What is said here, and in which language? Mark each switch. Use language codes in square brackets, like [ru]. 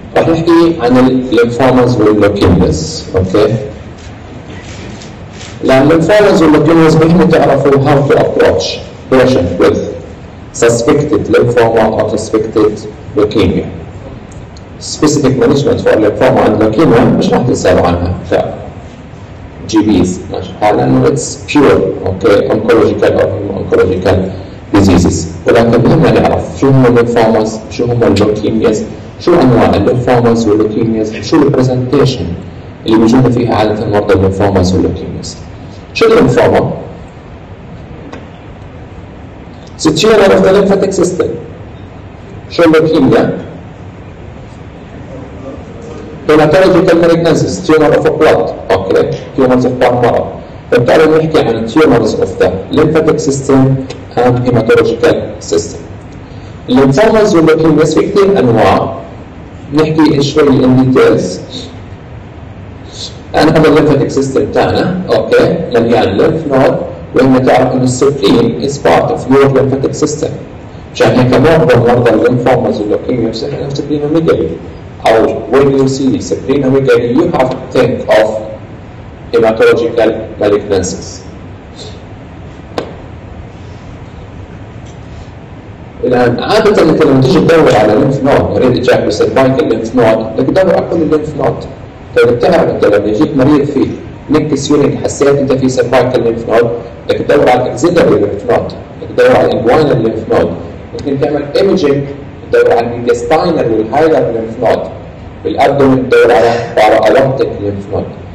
[ar] راح نحكي عن الليمفوماز واللوكيمياز. اوكي، لأن الليمفوماز واللوكيمياز مهم تعرفوا [en] how to approach patient with suspected lymphoma or suspected leukemia. Specific management for lymphoma and leukemia [ar] مش راح تسألوا عنها [en] GBs [ar] لأنه [en] it's pure okay oncological or oncological diseases. [ar] ولكن مهم نعرف شو هم الليمفوماز، شو هم اللوكيمياز، شو أنواع الليمفوماز واللوكيمياز، شو البرزنتيشن اللي بيجونا فيها عادة مرضى الليمفوماز واللوكيمياز. شو الليمفوما؟ [en] It's a tumor of the lymphatic system. [ar] شو اللوكيميا؟ [en] Hematological malignancies, tumor of blood, okay, tumors of bone marrow. [ar] فبالتالي نحكي عن [en] tumors of the lymphatic system and hematological system. [ar] الليمفوماز واللوكيمياز في كثير أنواع، نحكي شوي [en] in details. [ar] أنا هذا الليمفاتيك سيستم تاعنا، أوكي، مليان ليمف نود، وإنك تعرف إن السبلين [en] is part of your lymphatic system. [ar] عشان هيك معظم مرضى الليمفوماز واللوكيمياز عندهم سبلينوميجالي. [en] أو when you see splenomegaly you have to think of hematological malignancies. [ar] الآن عادة أنت لما تيجي تدور على ليمف نود مريض إجاك بسيرفايكال ليمف نود بدك تدور على كل الليمف نود. طيب بتعرف أنت لما يجيك مريض فيه نكس يونيك حسيت أنت في سيرفايكال ليمف نود بدك تدور على الأكسيلري ليمف نود، بدك تدور على الإنجوينال ليمف نود، ممكن تعمل إيميجينج تدور على الإنتستاينال والهايلر ليمف نود، بالأبدومين تدور على بارالوبتيك ليمف نود.